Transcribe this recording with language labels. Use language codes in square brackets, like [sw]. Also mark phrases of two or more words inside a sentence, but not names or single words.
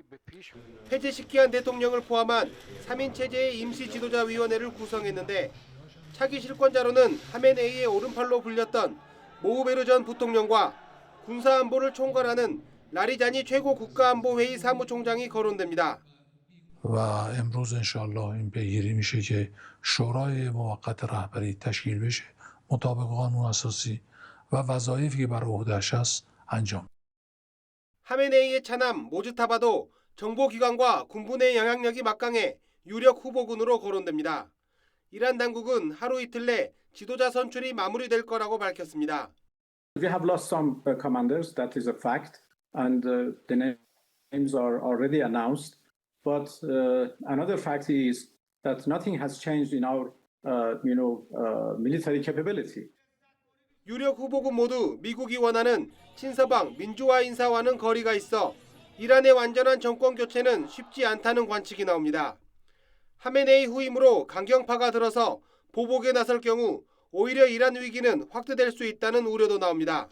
[ko] 폐지시키한 대통령을 포함한 3인 체제의 임시 지도자 위원회를 구성했는데 차기 실권자로는 하메네이의 오른팔로 불렸던 모우베르 전 부통령과 군사안보를 총괄하는 라리자니 최고 국가안보회의 사무총장이 거론됩니다. [fa] و امروز انشالله این پیگیری میشه که شورای موقت رهبری تشکیل بشه مطابق قانون اساسی و وظایفی که بر عهده‌اش است انجام. [ko] 하메네이의 차남 모즈타바도 정보기관과 군부 내 영향력이 막강해 유력 후보군으로 거론됩니다. 이란 당국은 하루 이틀 내 지도자 선출이 마무리될 거라고 밝혔습니다. [en] We have lost some commanders, that is a fact. and the names are already announced. But another fact is that nothing has changed in our, military capability. [ko] 유력 후보군 모두 미국이 원하는 친서방 민주화 인사와는 거리가 있어 이란의 완전한 정권 교체는 쉽지 않다는 관측이 나옵니다. 하메네이 후임으로 강경파가 들어서 보복에 나설 경우 오히려 이란 위기는 확대될 수 있다는 우려도 나옵니다.